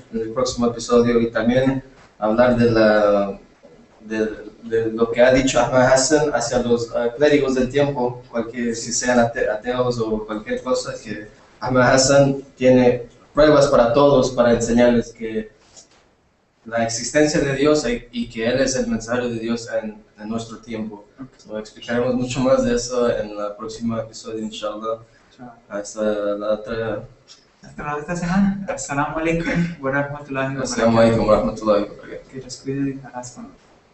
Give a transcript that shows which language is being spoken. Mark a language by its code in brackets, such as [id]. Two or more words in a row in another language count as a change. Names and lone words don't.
[es] el próximo episodio, y también hablar de lo que ha dicho Ahmad Hassan hacia los clérigos del tiempo, si sean ateos o cualquier cosa, que Ahmad Hassan tiene pruebas para todos para enseñarles que la existencia de Dios y que Él es el mensajero de Dios en nuestro tiempo. So, explicaremos mucho más de eso en el próximo episodio, inshallah. Hasta la otra semana. [ar] السلام عليكم ورحمة الله وبركاته. السلام عليكم ورحمة الله وبركاته. [es] Que Dios cuide y